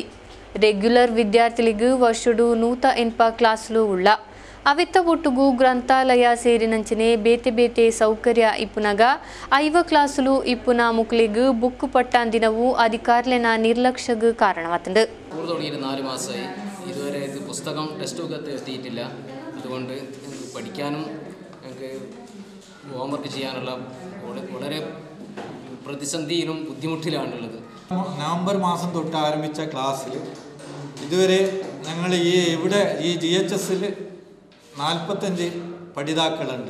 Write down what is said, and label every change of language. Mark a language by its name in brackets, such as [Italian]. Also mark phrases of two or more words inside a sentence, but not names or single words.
[Tulu] ರೆಗ್ಯುಲರ್ ವಿದ್ಯಾರ್ಥಿಗಳಿಗೂ ವರ್ಷಡು 180 ಕ್ಲಾಸ್ಲು ಉಳ್ಳ. ಅವಿತ್ತ ಒಟ್ಟುಗೂ ಗ್ರಂಥಾಲಯ ಸೇರಿನಂಚನೆ ಬೇತೆ ಬೇತೆ ಸೌಕರ್ಯ ಇಪ್ಪುನಗ 5 ಕ್ಲಾಸುಲು ಇಪ್ಪುನ ಮುಕ್ಲಿಗೂ ಬುಕ್ ಪಟ್ಟಾಂದಿನವು ಅಧಿಕಾರಿನ ನಿರ್ಲಕ್ಷ್ಯಗೂ ಕಾರಣವಾತಂದು. [Malayalam] 4 മാസമായി ഇതുവരെ ഇത് പുസ്തകം [English] test book [Malayalam] എത്തിയിട്ടില്ല. അതുകൊണ്ട് പഠിക്കാനും ഞങ്ങൾക്ക് ഹോംവർക്ക് ചെയ്യാനുള്ള വളരെ പ്രതിസന്ധിയിലും ബുദ്ധിമുട്ടിലാണുള്ളത്. നവംബർ മാസം തൊട്ട് ആരംഭിച്ച ക്ലാസ്സിൽ ഇതുവരെ ഞങ്ങൾ ഈ GHSൽ 45 പഠിതാക്കളുണ്ട്.